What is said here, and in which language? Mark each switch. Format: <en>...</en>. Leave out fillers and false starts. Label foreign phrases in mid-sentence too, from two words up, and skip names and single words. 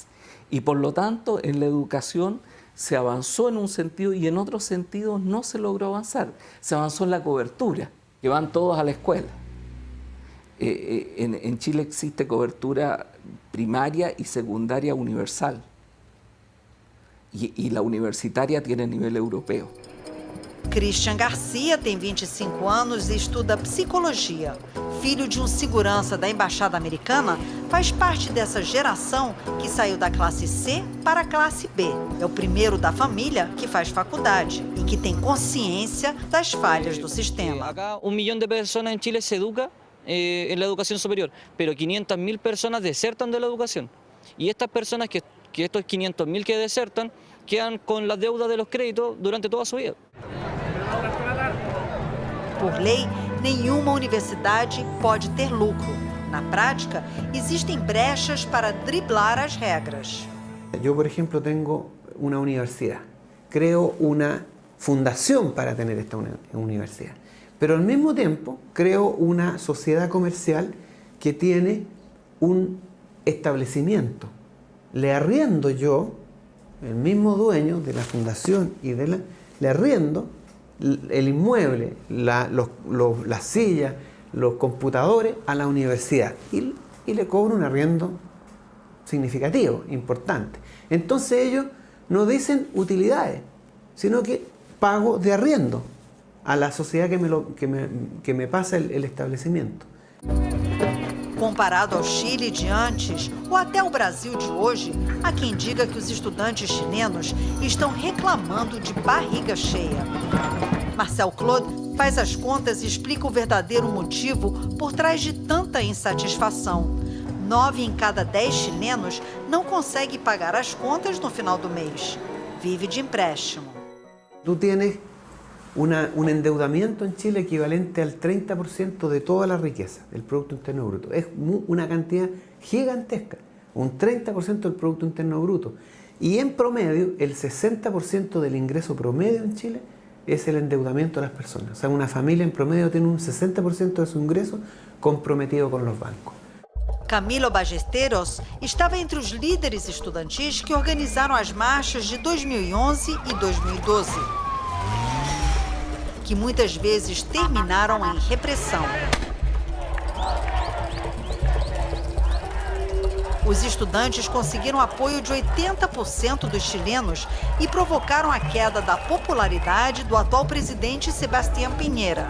<es>Y por lo tanto, en la educación se avanzó en un sentido y en otros sentidos no se logró avanzar. Se avanzó en la cobertura, que van todos a la escuela. En Chile existe cobertura primaria y secundaria universal. Y la universitaria tiene nivel europeo.</es> <pt>Christian Garcia tem 25 anos e estuda psicologia. Filho de um segurança da Embaixada Americana, faz parte dessa geração que saiu da classe C para a classe B. É o primeiro da família que faz faculdade e que tem consciência das falhas do sistema.</pt> <es>Acá 1 millón de personas en Chile se educa en la educación superior, pero 500.000 personas desertan de la educación. Y estas personas, que estos 500.000 que desertan, quedan con las deudas de los créditos durante toda su vida.</es> <pt>Por lei, nenhuma universidade pode ter lucro. Na prática, existem brechas para driblar as regras.</pt> <es>Yo, por ejemplo, tengo una universidad. Creo una fundación para tener esta universidad. Pero al mismo tiempo, creo una sociedad comercial que tiene un establecimiento. Le arriendo yo, el mismo dueño de la fundación y le arriendo el inmueble, las sillas, los computadores a la universidad y le cobro un arriendo significativo, importante. Entonces ellos no dicen utilidades, sino que pago de arriendo a la sociedad que me pasa el establecimiento.</es> <pt>Comparado ao Chile de antes ou até ao Brasil de hoje, há quem diga que os estudantes chilenos estão reclamando de barriga cheia. Marcel Claude faz as contas e explica o verdadeiro motivo por trás de tanta insatisfação. 9 em cada 10 chilenos não consegue pagar as contas no final do mês. Vive de empréstimo.</pt> <es>Tú tienes un endeudamiento en Chile equivalente al 30% de toda la riqueza del Producto Interno Bruto. Es una cantidad gigantesca, un 30% del Producto Interno Bruto. Y en promedio, el 60% del ingreso promedio en Chile es el endeudamiento de las personas. O sea, una familia en promedio tiene un 60% de su ingreso comprometido con los bancos.</es> <pt>Camilo Ballesteros estava entre os líderes estudantis que organizaram as marchas de 2011 e 2012. Que muitas vezes terminaram em repressão. Os estudantes conseguiram apoio de 80% dos chilenos e provocaram a queda da popularidade do atual presidente Sebastián Piñera.</pt>